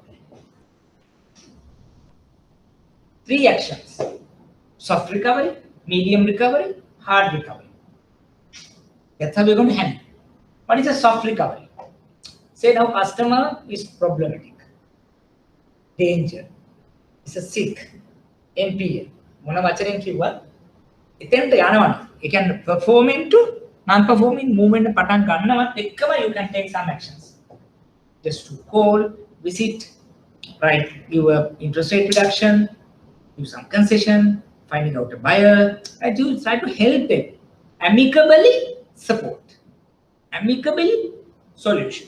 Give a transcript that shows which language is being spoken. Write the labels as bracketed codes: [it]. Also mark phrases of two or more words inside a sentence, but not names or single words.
[en] 3 actions: soft recovery, medium recovery, hard recovery. That's how we're going to handle. What is a soft recovery? Say now customer is problematic, danger, is a sick, NPA. [si] මොන වචනෙන් කිව්වත් එතෙන්ට යනවනේ. ඒ කියන්නේ [en] performing to non-performing movement [si] පටන් ගන්නවත් එක්කම [en] you can take some actions. Just to call, visit, right? Give a interest rate reduction, give some concession, finding out a buyer, right? You try to help them, amicably support, amicably solution.